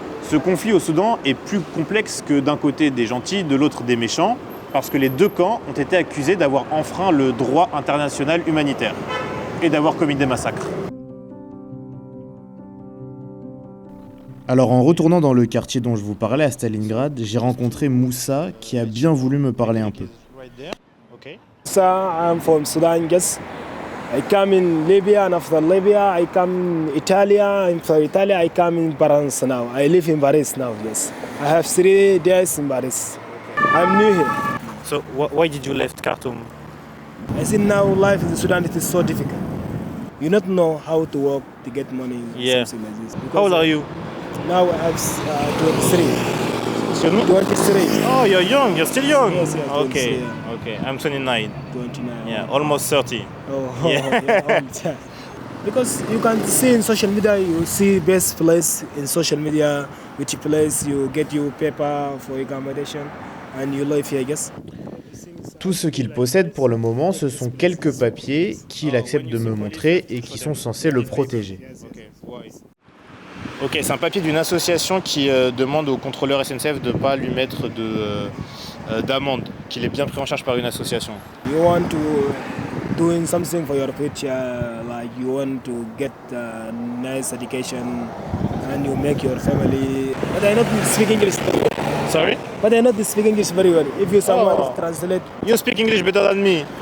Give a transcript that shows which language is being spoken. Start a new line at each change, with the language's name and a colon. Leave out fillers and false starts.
French: Ce conflit au Soudan est plus complexe que d'un côté des gentils, de l'autre des méchants, parce que les deux camps ont été accusés d'avoir enfreint le droit international humanitaire et d'avoir commis des massacres. Alors en retournant dans le quartier dont je vous parlais, à Stalingrad, j'ai rencontré Moussa qui a bien voulu me parler un peu.
English: I'm from Sudan, yes. I come in Libya and after Libya I come Italy. And from Italy I come in Paris now. I live in Paris now, yes. I have 3 days in Paris. I'm new here. So why did you left Khartoum? I see now life in Sudan it is so difficult. You don't know how to work to get money, something like this. How old are you? Now I have 23. Excuse me? 23. Oh, you're young. You're still young. Yes, yes, Okay, 23. okay. I'm 29. 29. Yeah, almost 30. Oh, Yeah. yeah. Because you can see in social media, you see best place in social media, which place you get your paper for accommodation and you live here, I guess.
French: Tout ce qu'il possède pour le moment, ce sont quelques papiers qu'il accepte de me montrer et qui sont censés le protéger. Ok, c'est un papier d'une association qui demande au contrôleur SNCF de ne pas lui mettre d'amende, qu'il est bien pris en charge par une association.
English: You want to doing something for your future, like you want to get a nice education and you make your family. But I not speak English. Sorry? But I not speak English very well. If you someone translate. You speak English better than me.